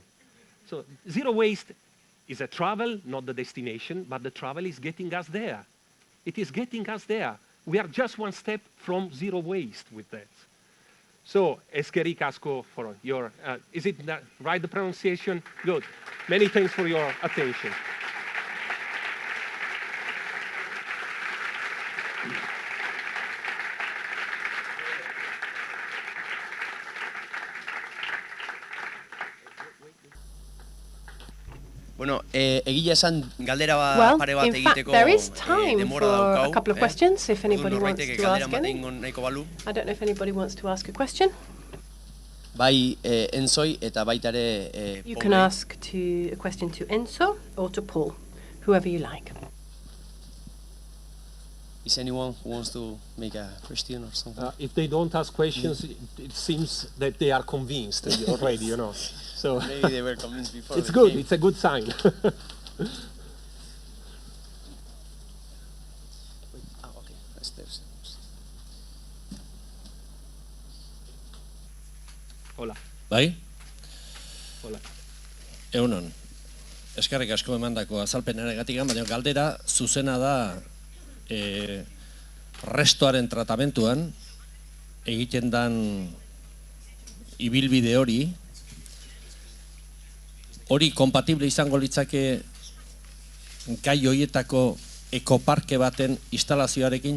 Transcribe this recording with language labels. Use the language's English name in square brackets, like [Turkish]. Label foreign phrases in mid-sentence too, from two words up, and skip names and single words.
[English] So zero waste is a travel, not the destination, but the travel is getting us there. It is getting us there. We are just one step from zero waste with that. So, [Basque] Eskeri Casco, [English] for your, is it right, the pronunciation? Good. Many thanks for your attention. [Basque] Bueno, egia esan galdera pare bat egiteko egiteko [English] there is time [Basque] denbora [English] for [Basque] daukau. [English] a couple of questions if anybody wants to ask any. [Basque] Nahiko balu. [English] I don't know if anybody wants to ask a question. [Basque] Bai Enzoi eta baita ere [English] You can ask a question to Enzo or to Paul, whoever you like. Is anyone who wants to make a question or something? If they don't ask questions, it seems that they are convinced already, you know. So maybe they were convinced before. It's good. It's a good sign. Okay. [Basque] Hola. Bai? Hola. Egunon. Eskerrik asko emandako azalpenagatik, baina galdera zuzena da restoaren tratamentuan egiten dan ibilbide hori kompatible izango litzake gai hoietako ekoparke baten instalazioarekin?